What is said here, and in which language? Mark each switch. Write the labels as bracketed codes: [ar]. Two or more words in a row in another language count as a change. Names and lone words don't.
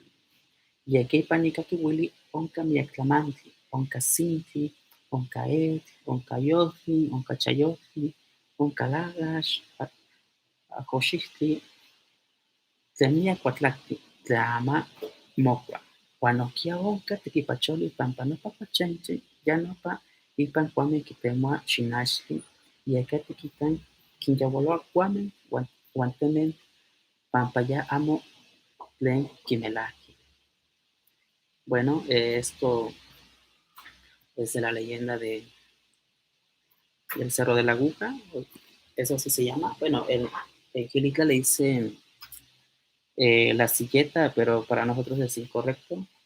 [nhe] Yeca ipan nica kiuili onca miec tlamantli, onca sintli, onca etl, onca yohtli, onca chayohtli, onca lagax, ajoxihtli, tlen miac kuatlactli, tlen ama mokua. Huan nohquia onca tequipacholi pampa nopa pachentli ya nopa ipan cuameh quitemoa xinachtli, yeca tiquitan quinyaualoa cuameh huan temen pampa ya amo tlen quinelahqui. [es] Bueno, esto es de la leyenda del Cerro de la Aguja, eso así se llama. Bueno, en Gilitla le dicen la silleta, pero para nosotros es incorrecto.